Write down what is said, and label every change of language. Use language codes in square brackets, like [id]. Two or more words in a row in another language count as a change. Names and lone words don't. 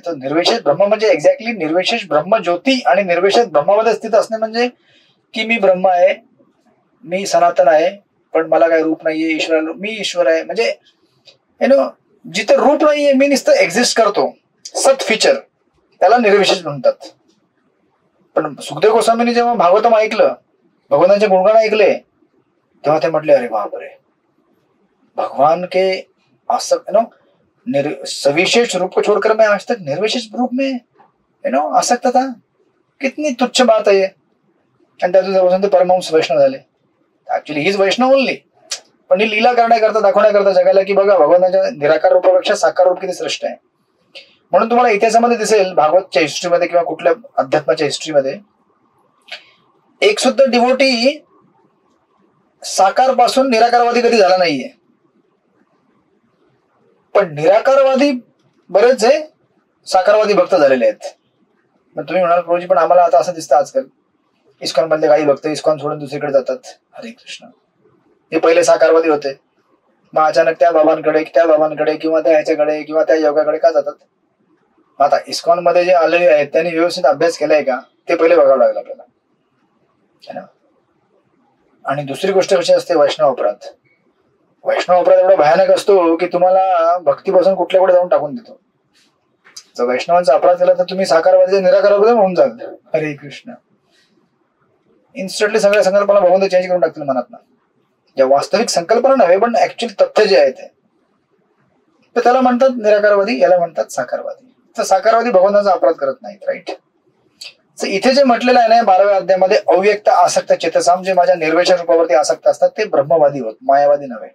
[mr] तर निर्विशेष ब्रह्म म्हणजे एक्झॅक्टली निर्विशेष ब्रह्म ज्योती आणि निर्विशेष ब्रह्मामध्ये स्थित असणे म्हणजे की मी ब्रह्म आहे, मी सनातन आहे, पण मला काही रूप नाहीये, ईश्वर, मी ईश्वर आहे. म्हणजे जिथे रूप नाहीये, मी नुसतं एक्झिस्ट करतो, सत फीचर, त्याला निर्विशेष म्हणतात. पण सुखदेव गोस्वामींनी जेव्हा भागवतम ऐकलं, भगवानाचे गुणगान ऐकले, तेव्हा ते म्हटले, अरे बापरे, [hi] भगवान के सविशेष रूप को छोड़कर मैं आज तक निर्विशेष रूप में आसक्त था, कितनी तुच्छ बात आहे. [mr] आणि त्यातून ते परमहंस वैष्णव झाले. ऍक्च्युली हीच वैष्णव ओनली, पण ही लीला करण्याकरता, दाखवण्याकरता जगाला की बघा भगवानाच्या निराकार रूपापेक्षा साकार रूप किती श्रेष्ठ आहे. म्हणून तुम्हाला इतिहासामध्ये दिसेल, भागवतच्या हिस्ट्रीमध्ये किंवा कुठल्या अध्यात्माच्या हिस्ट्रीमध्ये, एक सुद्धा डिवोटी साकार पासून निराकारवादी कधी झाला नाहीये. पण निराकारवादी बरेच हे साकारवादी भक्त झालेले आहेत. मग तुम्ही म्हणाल प्रभूजी, पण आम्हाला आता असं दिसतं आजकाल इस्कॉन मधले काही भक्त इस्कॉन सोडून दुसरीकडे जातात. हरे कृष्ण. ते पहिले साकारवादी होते, मग अचानक त्या बाबांकडे किंवा त्या ह्याच्याकडे किंवा त्या योगाकडे का जातात? आता इस्कॉन मध्ये जे आलेले आहेत त्यांनी व्यवस्थित अभ्यास केलाय का, ते पहिले बघावं लागलं आपल्याला. आणि दुसरी गोष्ट कशी असते, वैष्णव अपराध. वैष्णव अपराध एवढा भयानक असतो की तुम्हाला भक्तीपासून कुठल्या कुठे जाऊन टाकून देतो. जर वैष्णवांचा अपराध केला तर तुम्ही साकारवादी निराकारवादी होऊन जाल. हरे कृष्ण. इन्स्टंटली सगळ्या संकल्पना भगवंत चेंज करून टाकतील मनात. या वास्तविक संकल्पना नव्हे, पण ऍक्च्युअल तथ्य जे आहे ते, तर त्याला म्हणतात निराकारवादी, याला म्हणतात साकारवादी. तर साकारवादी भगवंताचा अपराध करत नाहीत. राईट. इथे जे म्हटलेलं आहे ना 12व्या अध्यायामध्ये, अव्यक्त आसक्त चेतसाम, जे माझ्या निर्विशेष रूपावरती आसक्त असतात ते ब्रह्मवादी होत, मायावादी नव्हे.